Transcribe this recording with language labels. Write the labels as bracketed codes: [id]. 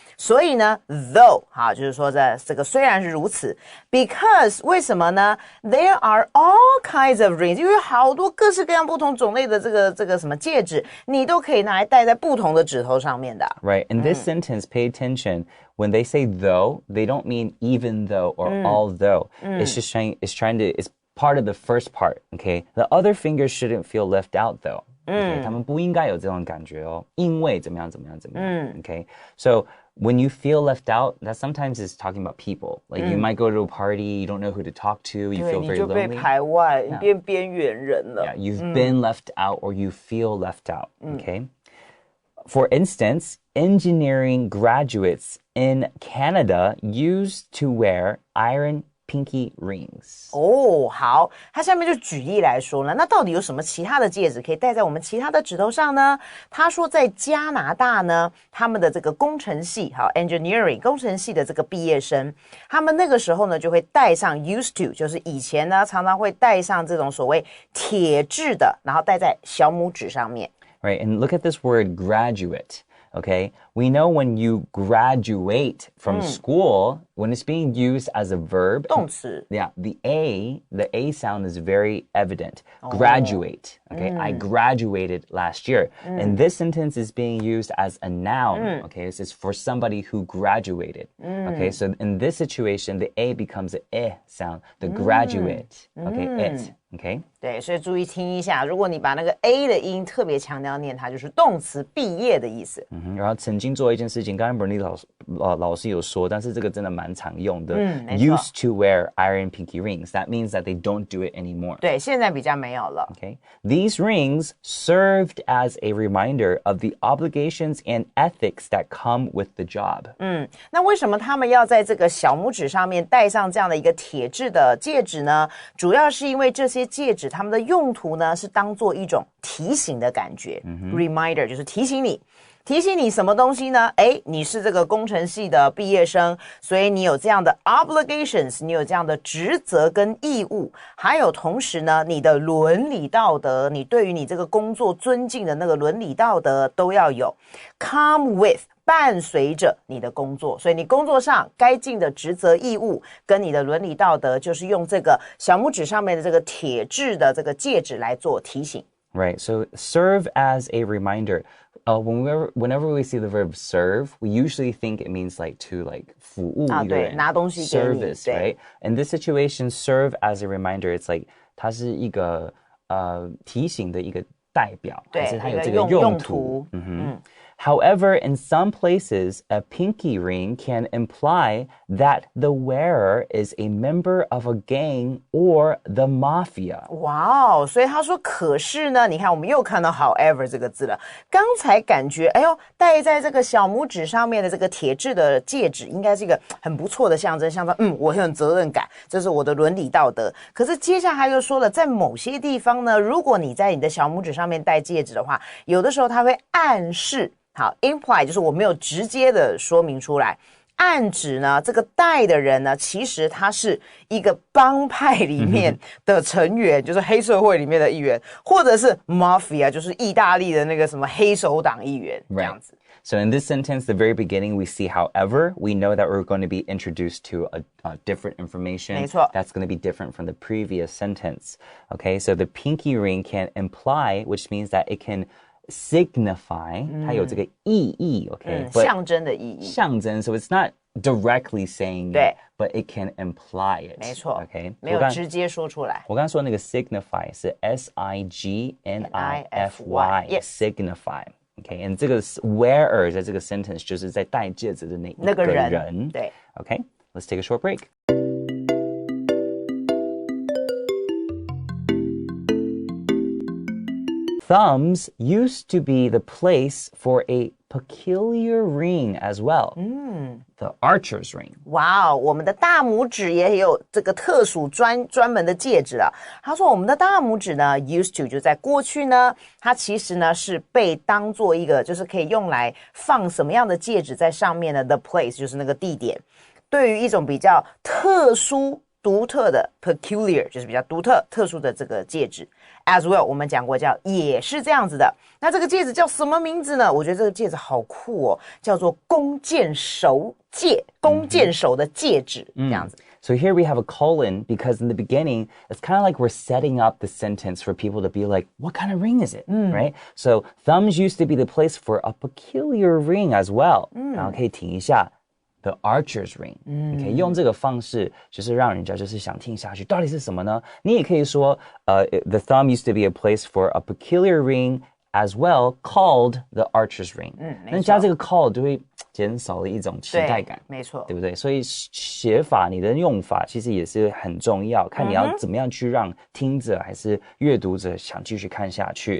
[zh] 所以呢 though 好，就是说这个虽然是如此 because 为什么呢 [en] there are all kinds of rings， [zh] 因为好多各式各样不同种类的这个什么戒指，你都可以拿来戴在不同的指头上面的。 [en] Right, in this sentence, pay attention. When they say though, they don't mean even though or although. It's part of the first part, okay? The other fingers shouldn't feel left out though. Okay? [zh] 他们不应该有这种感觉哦，因为怎么样怎么样怎么样。 [en] Okay? So when you feel left out, that sometimes is talking about people. Like you might go to a party, you don't know who to talk to, you feel [zh] 你 [en] very [zh] 就被 [en] lonely. [zh] 排外，你变边缘人了。 [en] Yeah, you've been left out or you feel left out, okay? For instance, engineering graduates in Canada used to wear iron pinky rings. [zh] 好，他下面就举例来说了，那到底有什么其他的戒指可以戴在我们其他的指头上呢？他说在加拿大呢，他们的这个工程系engineering 工程系的这个毕业生，他们那个时候呢就会戴上 used to， 就是以前呢常常会戴上这种所谓铁质的，然后戴在小拇指上面。 [en] Right, and look at this word graduate. Okay, we know when you graduate from school, when it's being used as a verb, [zh] 动词。 [en] yeah, the A sound is very evident. Graduate. Okay, I graduated last year. And this sentence is being used as a noun. Okay, it's for somebody who graduated. Okay, so in this situation, the A becomes an sound, the graduate. Okay, it. Okay. [zh] 对，所以注意听一下，如果你把那个 A 的音特别强调念它，就是动词毕业的意思。然后曾经做一件事情，刚刚 Bernice 老师有说，但是这个真的蛮常用的。没错。 [en] Used to wear iron pinky rings. That means that they don't do it anymore. [zh] 对，现在比较没有了。 [en] Okay. These rings served as a reminder of the obligations and ethics that come with the job. [zh] 那为什么他们要在这个小拇指上面戴上这样的一个铁质的戒指呢？主要是因为这些戒指它们的用途呢是当做一种提醒的感觉。 Reminder 就是提醒你什么东西呢？你是这个工程系的毕业生，所以你有这样的 obligations， 你有这样的职责跟义务，还有同时呢，你的伦理道德，你对于你这个工作尊敬的那个伦理道德都要有 come with。伴随着你的工作，所以你工作上该尽的职责义务跟你的伦理道德，就是用这个小拇指上面的这个铁质的这个戒指来做提醒。 [en] Right, so serve as a reminder. Whenever we see the verb serve, we usually think it means like to like [zh] 服务一个人，对，拿东西给你。 [en] service, right? In this situation, serve as a reminder. It's like [zh] 它是一个提醒的一个代表，还是它有这个用途。 [en] However, in some places, a pinky ring can imply that the wearer is a member of a gang or the mafia. [zh] 哇哦，所以他说可是呢，你看我们又看到 however 这个字了。刚才感觉哎呦，戴在这个小拇指上面的这个铁质的戒指应该是一个很不错的象征，象征我很有责任感，这是我的伦理道德。可是接下来他又说了，在某些地方呢，如果你在你的小拇指上面戴戒指的话，有的时候它会暗示，好 imply 就是我没有直接的说明出来，暗指呢这个戴的人呢，其实他是一个帮派里面的成员，就是黑社会里面的一员，或者是 mafia 就是意大利的那个什么黑手党一员这样子。 [en] So in this sentence, the very beginning, we see, however, we know that we're going to be introduced to a different information. [zh] 没错。 [en] That's going to be different from the previous sentence. Okay, so the pinky ring can imply, which means that it can signify, [zh] 它有这个意义, [en] okay? But [zh] 象征的意义。 [en] 象征, so it's not directly saying [zh] 对。 [en] it, but it can imply it. [zh] 没错 [en] Okay? [zh] 没有直接说出来。我刚刚说那个 signify 是 signify, [en] Yes. [zh] signify. [en] Okay, and [zh] 这个 wearer 在这个 sentence 就是在戴戒指的那个人。对。 [en] Okay, let's take a short break. Thumbs used to be the place for a peculiar ring as well. The archer's ring. [zh] 哇哦，我们的大拇指也有这个特殊专门的戒指啊。他说我们的大拇指呢 used to 就在过去呢，它其实呢是被当做一个就是可以用来放什么样的戒指在上面呢 the place 就是那个地点，对于一种比较特殊独特的 peculiar 就是比较独特特殊的这个戒指 as well 我们讲过叫也是这样子的。那这个戒指叫什么名字呢？我觉得这个戒指好酷哦，叫做弓箭手戒，弓箭手的戒指这样子。 [en] So here we have a colon because in the beginning, it's kind of like we're setting up the sentence for people to be like, what kind of ring is it? Right? So thumbs used to be the place for a peculiar ring as well. [zh] 然后可以停一下 [en] The archer's ring. [zh] 你可以用这个方式就是让人家就是想听下去到底是什么呢？你也可以说 [en] the thumb used to be a place for a peculiar ring as well called the archer's ring. [zh] 那加这个 call 就会减少了一种期待感，没错，对不对？所以写法你的用法其实也是很重要，看你要怎么样去让听者还是阅读者想继续看下去。